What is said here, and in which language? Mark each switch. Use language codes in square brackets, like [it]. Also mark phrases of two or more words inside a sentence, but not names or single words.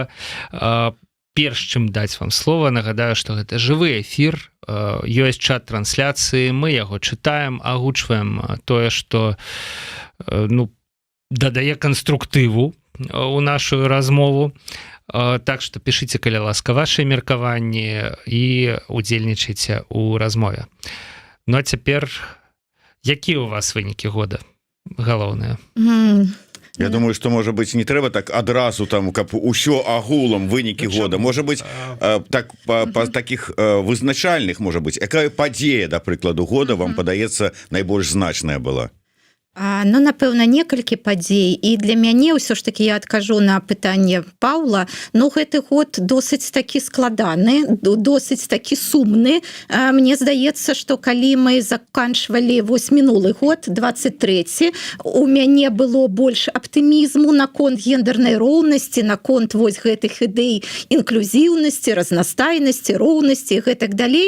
[be] Перш чым даць вам слова, нагадаю, што гэта жывы эфір, ёсць чат трансляцыі, мы яго чытаем, агучваем тое, што дадае канструктыву у нашу размову. Так што пішыце, калі ласка, вашыя меркаванні і удзельнічайце ў размове. Ну а цяпер, якія у вас вынікі года галоўныя? [ru] Я думаю, что, может быть, [be] не трэба так адразу там, каб усё агулам вынікі года. [ru] Может быть, [be] так па таких вызначальных, [ru] может быть, [be] якая падзея, да прыкладу, года вам падаецца найбольш значная была? Ну, напэўна, некалькі падзей, і для мяне ўсё ж таки я адкажу на пытанне Паўла. Ну, гэты год досыць такі складаны, досыць такі сумны. Мне здаецца, што калі мы заканчвалі вось мінулы год, 23, у мяне было больш аптымізму наконт гендернай роўнасці, наконт вось гэтых ідэй інклюзіўнасці, разнастайнасці, роўнасці і гэтак далей.